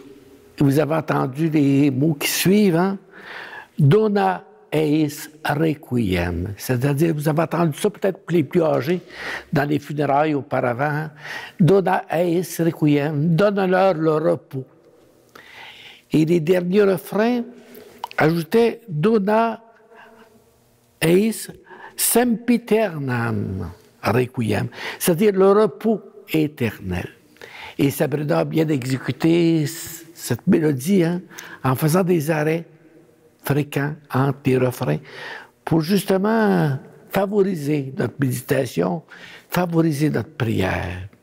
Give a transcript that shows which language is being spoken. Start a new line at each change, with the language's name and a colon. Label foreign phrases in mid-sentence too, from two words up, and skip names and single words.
French: Vous avez entendu les mots qui suivent, hein?
Latin: Dona eis requiem.
French: C'est-à-dire, vous avez entendu ça peut-être pour les plus âgés dans les funérailles auparavant.
Latin: Dona eis requiem.
French: Donne-leur le repos. Et les derniers refrains ajoutaient
Latin: Dona eis sempiternam requiem.
French: C'est-à-dire le repos éternel. Et Sabrina a bien exécuté cette mélodie en faisant des arrêts fréquents entre les refrains pour justement favoriser notre méditation, favoriser notre prière.